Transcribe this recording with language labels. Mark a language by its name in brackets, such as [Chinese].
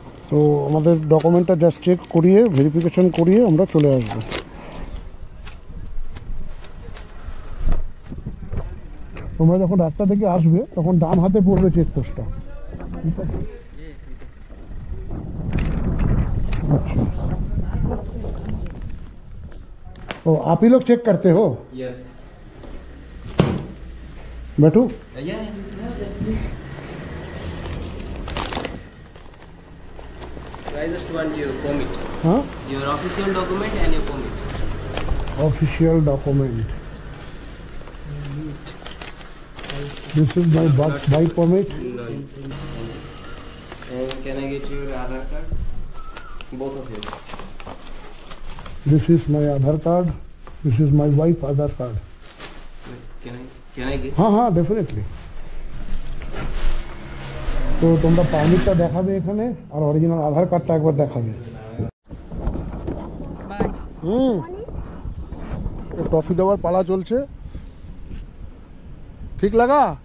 [Bangla] তো আমাদের ডকুমেন্টটা just check করিয়ে, ভেরিফিকেশন করিয়ে আমরা চলে আসবো। তোমরা যখন রাস্তা থেকে আসবে তখন ডান হাতে পড়বে চেকপোস্টটা। [Hindi] अच्छा ओ आप ही लोग चेक करते हो? [English] Yes. [Hindi] बैठो। [English] Yeah, just please. So I just want your permit. [Hindi] हाँ [English] Your official document and your permit. Official document. This is my bike permit. No. And can I get your Aadhaar card? Both of you. This is my Aadhaar card, this is my wife Aadhaar card. Can I get? [Hindi] हाँ हाँ [English] Definitely. [Bangla] তো তোমরা পারমিটটা দেখাবে এখানে আর original আধার কার্ডটা একবার দেখাবে। [English] Bye. [Bangla] Trophy দেওয়ার পালা চলছে, ঠিক লাগা?